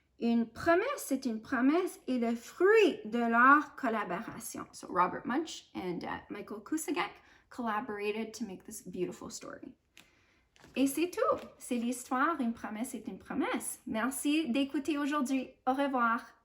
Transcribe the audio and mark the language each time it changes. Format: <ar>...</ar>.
<fr>Une promesse, c'est une promesse et le fruit de leur collaboration.</fr> <en>So Robert Munsch and Michael Kusagek collaborated to make this beautiful story.</en> <fr>Et c'est tout. C'est l'histoire, une promesse est une promesse. Merci d'écouter aujourd'hui. Au revoir.</fr>